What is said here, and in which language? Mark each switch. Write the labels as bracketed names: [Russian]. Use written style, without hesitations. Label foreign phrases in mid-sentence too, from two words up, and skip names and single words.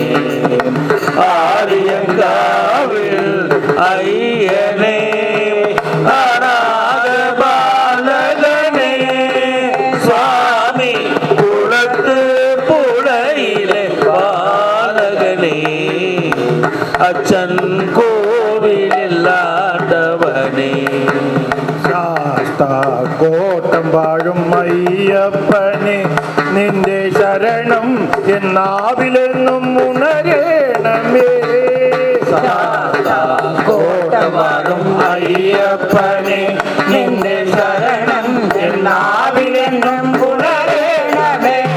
[Tamil] ஆரியங்காவில் ஐயனே அநாத பாலகனே சுவாமி குளத்து புழையிலே பாலகனே அச்சன் கோவிலில் ஆண்டவனே [Malayalam] ശാസ്താ കോട്ടം വാഴും അയ്യപ്പനെ നിന്റെ ശരണം എന്നാവിലെന്നും ഉണരേണമേ കോട്ടവാറും അയ്യപ്പനെ നിന്റെ ശരണം എന്നാവിലെന്നും പുനരേണമേ